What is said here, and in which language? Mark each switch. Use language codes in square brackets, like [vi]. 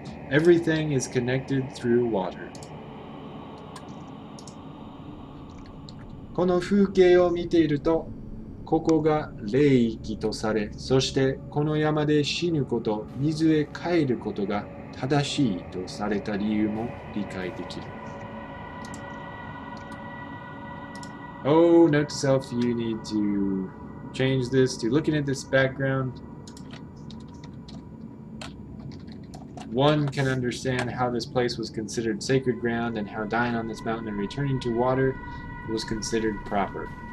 [en] Everything is connected through water. [ja] この風景を見ていると、ここが霊域とされ、そしてこの山で死ぬこと、水へ帰ることが正しいとされた理由も理解できる。 [en] Oh, note to self, you need to change this to looking at this background. One can understand how this place was considered sacred ground and how dying on this mountain and returning to water was considered proper.